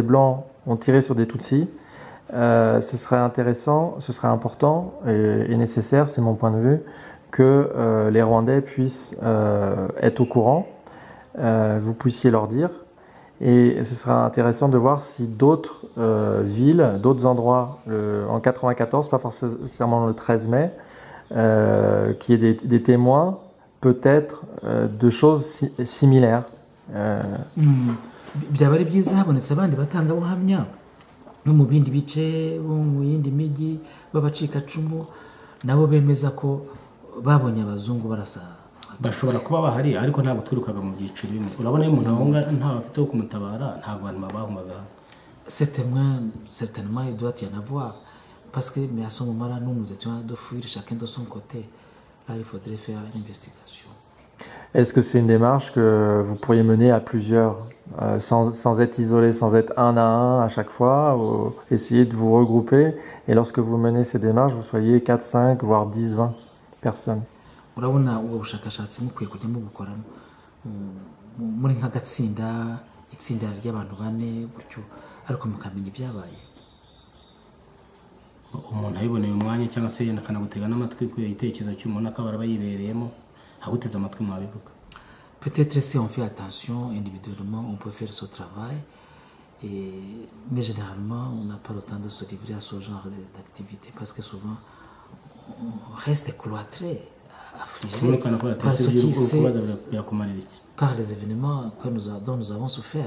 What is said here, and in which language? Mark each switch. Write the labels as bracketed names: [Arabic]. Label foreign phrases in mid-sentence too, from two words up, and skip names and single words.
[French] Blancs ont tiré sur des Tutsis, ce serait intéressant, ce serait important et nécessaire, c'est mon point de vue, que les Rwandais puissent être au courant, vous puissiez leur dire, et ce serait intéressant de voir si d'autres villes, d'autres endroits, en 94, pas forcément le 13 mai, qu'il y ait des témoins, peut-être de choses similaires. [Kinyarwanda] Byaba ari byiza habonetse abandi batangabuhamya no mu bindi bice bo mu yindi mijyi b'abacikacumu nabo bemeza ko babonye abazungu barasa. Bashobora kuba bahari ariko ntabwo twirukaga mu byiciro bimwe. Urabona iyo umuntu ahunga nta afite wo kumutabara ntabwo abantu babahungaga. [French] Certainement il doit y en avoir parce que mais à ce moment-là nous étions de fuir chacun de son côté. Là il faudrait faire une investigation. Est-ce que c'est une démarche que vous pourriez mener à plusieurs, sans être isolé, sans être un à un à chaque fois, ou essayer de vous regrouper et lorsque vous menez ces démarches, vous soyez 4, 5, voire 10, 20 personnes? [Kinyarwanda] Urabona ubwo bushakashatsi mukwiye kujya mubukora muri nk'agatsinda itsinda ry'abantu 4 gutyo ariko mukamenya ibyabaye. Umuntu ayiboneye umwanya cyangwa se yenda kanagutega n'amatwi ku itekerezo cy'umuntu akaba arabayibereyemo aguteze amatwi mwabivuga. [French] Peut-être si on fait attention individuellement, on peut faire ce travail, mais généralement, on n'a pas le temps de se livrer à ce genre d'activité parce que souvent, on reste cloîtré, affligé par ce qui s'est par les événements dont nous avons souffert.